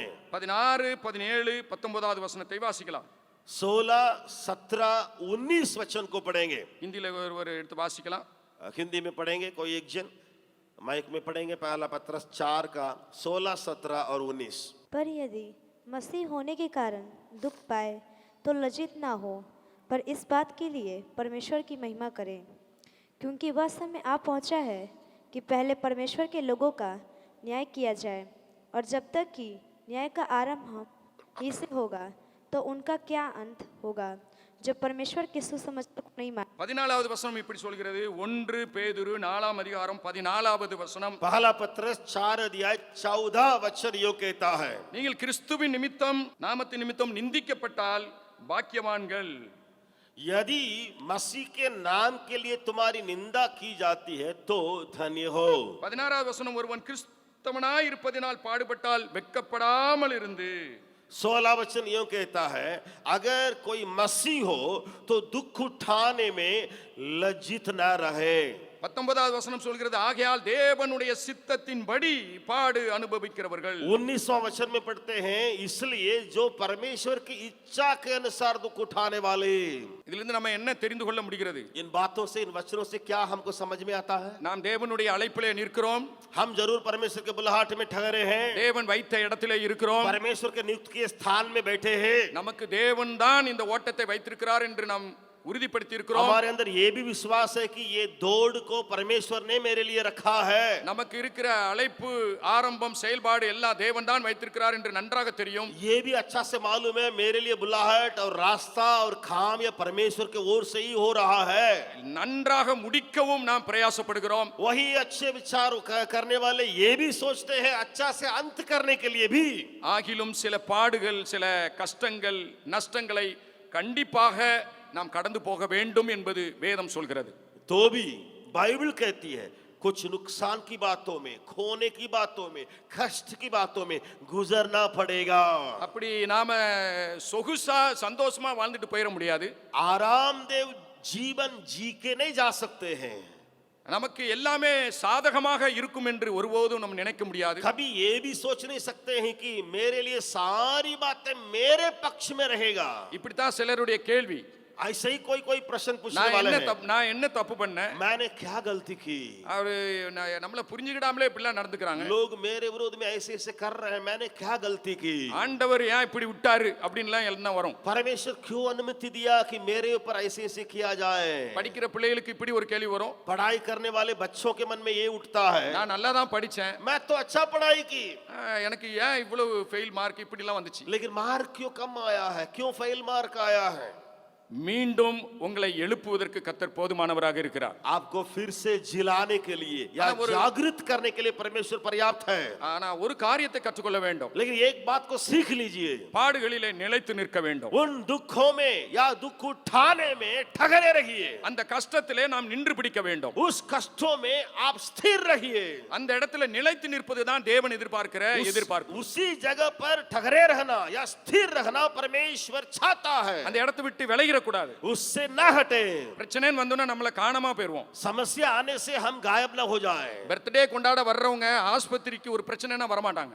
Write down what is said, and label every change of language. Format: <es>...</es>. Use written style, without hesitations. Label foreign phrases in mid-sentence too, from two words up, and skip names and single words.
<ta>16, 17, 19வது வசனத்தை வாசிக்கலாம்.</ta> <hi>16, 17, 19 वचन को पढ़ेंगे।</hi> <ta>இந்தியில ஒருவர் எடுத்து வாசிக்கலாம்.</ta> <hi>हिंदी में पढ़ेंगे कोई एक जन, माइक में पढ़ेंगे। पहला पत्रस 4 का 16, 17 और 19। पर यदि मसीह होने के कारण दुख पाए तो लज्जित ना हो, पर इस बात के लिए परमेश्वर की महिमा करें, क्योंकि वह समय आ पहुंचा है कि पहले परमेश्वर के लोगों का न्याय किया जाए, और जब तक कि न्याय का आरंभ ही से होगा तो उनका क्या अंत होगा जो परमेश्वर के सुसमझ को नहीं मान।</hi> <ta>14வது வசனம் இப்படி சொல்கிறது, 1 பேதுரு 4ஆம் அதிகாரம் 14வது வசனம்,</ta> <hi>पहला पत्रस 4 अध्याय 14 वचन यो कहता है,</hi> <ta>நீங்கள் கிறிஸ்துவின் நிமித்தம் நாமத்தின் நிமித்தம் நிந்திக்கப்பட்டால் பாக்கியவான்கள்,</ta> <hi>यदि मसीह के नाम के लिए तुम्हारी निंदा की जाती है तो धन्य हो।</hi> <ta>16வது வசனம், ஒருவன் கிறிஸ்தவனாய் இருப்பதினால் பாடுபட்டால் வெட்கப்படாமல் இருந்து।</ta> <hi>16 वचन यूं कहता है, अगर कोई मसीह हो तो दुख उठाने में लज्जित ना रहे।</hi> <ta>19வது வசனம் சொல்கிறது, ஆகையால் தேவனுடைய சித்தத்தின்படி பாடு அனுபவிக்கிறவர்கள்।</ta> <hi>19वां वचन में पढ़ते हैं, इसलिए जो परमेश्वर की इच्छा के अनुसार दुख उठाने वाले।</hi> <ta>இதிலிருந்து நம்ம என்ன தெரிந்து கொள்ள முடிகிறது?</ta> <hi>इन बातों से, इन वचनों से क्या हमको समझ में आता है?</hi> <ta>நாம் தேவனுடைய அழைப்பிலே நிற்கிறோம்,</ta> <hi>हम जरूर परमेश्वर के बुलाहट में ठहरे हैं,</hi> <ta>தேவன் வைத்த இடத்திலே இருக்கிறோம்,</ta> <hi>परमेश्वर के नियुक्त के स्थान में बैठे हैं।</hi> <ta>நமக்கு தேவன் தான் இந்த ஓட்டத்தை வைத்திருக்கிறார் என்று நாம் உறுதிப்படுத்தி இருக்கிறோம்.</ta> <hi>हमारे अंदर ये भी विश्वास है कि ये दौड़ को परमेश्वर ने मेरे लिए रखा है।</hi> <ta>நமக்கு இருக்கிற அழைப்பு, ஆரம்பம், செயல்பாடு எல்லாம் தேவன் தான் வைத்திருக்கிறார் என்று நன்றாக தெரியும்.</ta> <hi>ये भी अच्छा से मालूम है मेरे लिए बुलाहट और रास्ता और काम ये परमेश्वर के ओर से ही हो रहा है।</hi> <ta>நன்றாக முடிக்கவும் நாம் பிரயாசப்படுகிறோம்.</ta> <hi>वही अच्छे विचार करने वाले ये भी सोचते हैं अच्छा से अंत करने के लिए भी।</hi> <ta>ஆகிலும் சில பாடுகள், சில கஷ்டங்கள், நஷ்டங்களை கண்டிப்பாக நாம் கடந்து போக வேண்டும் என்பது வேதம் சொல்கிறது.</ta> <hi>तो भी बाइबल कहती है कुछ नुकसान की बातों में, खोने की बातों में, कष्ट की बातों में गुजरना पड़ेगा।</hi> <ta>அப்படி நாம சொகுசா சந்தோஷமா வாழ்ந்துட்டு போயிட முடியாது.</ta> <hi>आरामदेव जीवन जी के नहीं जा सकते हैं।</hi> <ta>நமக்கு எல்லாமே சாதகமாக இருக்கும் என்று ஒருபோதும் நம்ம நினைக்க முடியாது.</ta> <hi>कभी ये भी सोच नहीं सकते हैं कि मेरे लिए सारी बातें मेरे पक्ष में रहेगा।</hi> <ta>இப்படித்தான் சிலருடைய கேள்வி.</ta> <hi>ऐसे ही कोई कोई प्रश्न पूछने</hi> <ta>நான்</ta> <hi>वाले</hi> <ta>என்ன</ta> <hi>हैं,</hi> <ta>நான் என்ன தப்பு பண்ணேன்,</ta> <hi>मैंने क्या गलती की?</hi> <ta>அவரு நம்மள புரிஞ்சுக்கிடாமலே இப்படிலாம் நடந்துக்கிறாங்க,</ta> <hi>लोग मेरे विरोध में ऐसे ऐसे कर रहे हैं, मैंने क्या गलती की?</hi> <ta>ஆண்டவர் ஏன் இப்படி விட்டாரு அப்படின்லாம் எல்லாம் வரும்.</ta> <hi>परमेश्वर क्यों अनुमति दिया कि मेरे ऊपर ऐसे ऐसे किया जाए?</hi> <ta>படிக்கிற பிள்ளைகளுக்கு இப்படி ஒரு கேள்வி வரும்,</ta> <hi>पढ़ाई करने वाले बच्चों के मन में ये उठता है,</hi> <ta>நான் நல்லா தான் படிச்சேன்,</ta> <hi>मैं तो अच्छा पढ़ाई की,</hi> <ta>எனக்கு ஏன் இவ்வளவு</ta> <en>fail mark</en> <ta>இப்படிலாம் வந்துச்சு.</ta> <hi>लेकिन मार्क क्यों कम आया है? क्यों फेल मार्क आया है?</hi> <ta>மீண்டும் உங்களை எழுப்புவதற்கு கர்த்தர் போதுமானவராக இருக்கிறார்.</ta> <hi>आपको फिर से जिलाने के लिए या जागृत करने के लिए परमेश्वर पर्याप्त है,</hi> <ta>ஆனா ஒரு காரியத்தை கற்றுக்கொள்ள வேண்டும்,</ta> <hi>लेकिन एक बात को सीख लीजिए,</hi> <ta>பாடுகளிலே நிலைத்து நிற்க வேண்டும்.</ta> <hi>उन दुखों में या दुख उठाने में ठहरे रहिए,</hi> <ta>அந்த கஷ்டத்திலே நாம் நின்று பிடிக்க வேண்டும்.</ta> <hi>उस कष्टों में आप स्थिर रहिए,</hi> <ta>அந்த இடத்துல நிலைத்து நிற்பதுதான் தேவன் எதிர்பார்க்கிற எதிர்பார்ப்பு.</ta> <hi>उसी जगह पर ठहरे रहना या स्थिर रहना परमेश्वर चाहता है,</hi> <ta>அந்த இடத்தை விட்டு விலகிற கூடாது.</ta> <hi>उससे ना हटे।</hi> <ta>பிரச்சனைன்னு வந்தோன்னா நம்மள காணாம போயிருவோம்.</ta> <hi>समस्या आने से हम गायब ना हो जाए।</hi> <ta>பர்த்டே கொண்டாட வர்றவங்க ஆஸ்பத்திரிக்கு ஒரு பிரச்சனைனா வர மாட்டாங்க.</ta>